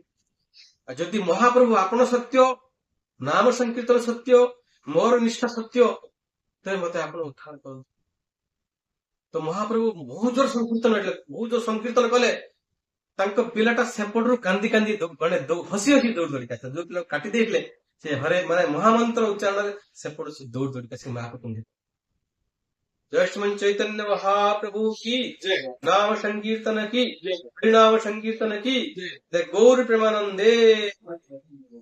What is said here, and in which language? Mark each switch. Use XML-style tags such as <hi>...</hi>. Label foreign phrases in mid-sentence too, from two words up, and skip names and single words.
<or>ଆଉ ଯଦି ମହାପ୍ରଭୁ ଆପଣ ସତ୍ୟ, ନାମ ସଂକୀର୍ତ୍ତନ ସତ୍ୟ, ମୋର ନିଷ୍ଠା ସତ୍ୟ, ତେବେ ମତେ ଆପଣ ଉଦ୍ଧାର କରନ୍ତୁ। ତ ମହାପ୍ରଭୁ ବହୁତ ଜୋର ସଂକୀର୍ତ୍ତନ ହେଲେ, ବହୁତ ଜୋର ସଂକୀର୍ତ୍ତନ କଲେ। ତାଙ୍କ ପିଲାଟା ସେପଟରୁ କାନ୍ଦି କାନ୍ଦି ମାନେ ହସି ହସି ଦୌଡ଼ି ଦୌଡ଼ିକି ଆସିଲା। ଯୋଉ ପିଲା କାଟି ଦେଇଥିଲେ ସେ ହରେ ମାନେ ମହାମନ୍ତ୍ର ଉଚ୍ଚାରଣରେ ସେପଟୁ ସେ ଦୌଡ଼ି ଦୌଡ଼ିକି ଆସି ମାଆକୁ ପିନ୍ଧି।</or> <hi>जय श्रीमन चैतन्य महाप्रभु की नाम संकीर्तन की, हरिनाम संकीर्तन की, जय गौर प्रेमानंदे।</hi>